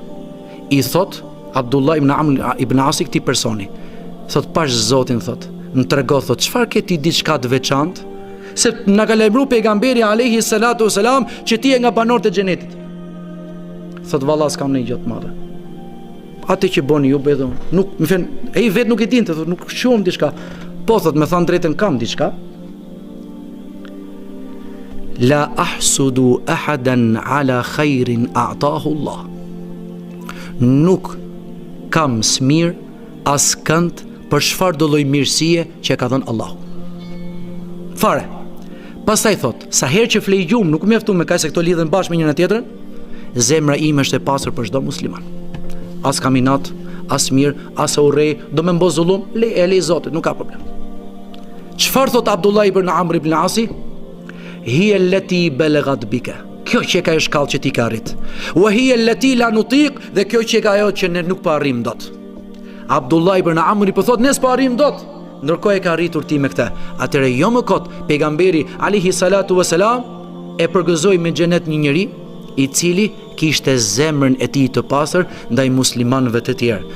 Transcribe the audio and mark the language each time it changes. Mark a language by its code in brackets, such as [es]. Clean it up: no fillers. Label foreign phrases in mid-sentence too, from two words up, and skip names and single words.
[sq] I thot Abdullah ibn Amr ibn Asi këtij personi, thot pash Zotin, thot, më trego, thot, çfarë ke ti diçka të veçantë? Se na ka lajmëruar pejgamberi [ar] عليه الصلاة والسلام [sq] që ti je nga banorët e xhenetit. Thot valla s'kam ndonjë gjë të madhe. Atë që boni ju bëj, nuk më thën, ai vet nuk e dinte, thot, nuk shohim diçka. Po thot, më thon drejtën kam diçka. [ar] لا أحسد أحدا على خير أعطاه الله. [sq] Nuk kam smir as kënd për çfarë do lloj mirësie që ka dhënë Allahu. Fare. Pastaj thot, sa herë që flej gjum nuk mjafton me kaq se këto lidhen bashkë me njëra tjetrën, zemra ime është e pastër për çdo musliman. As kam inat, as mirë, as urrej, do më mbo zullum, le Zotit, nuk ka problem. Çfarë thot Abdullah ibn Amr ibn Asi? [ar] هي التي بلغت بك. [sq] Kjo që ka është kallë që ti ka arrit. [ar] وهي التي لا نطيق, [sq] dhe kjo që ka ajo që ne nuk po arrim dot. Abdullah ibn Amr po thot, ne s'po arrim dot. Ndërkohë e ka arritur ti me këtë. Atëre jo më kot, pejgamberi [ar] عليه الصلاة والسلام [sq] e përgëzoi me xhenet një njeri i cili kishte zemrën e tij të pastër ndaj muslimanëve të tjerë.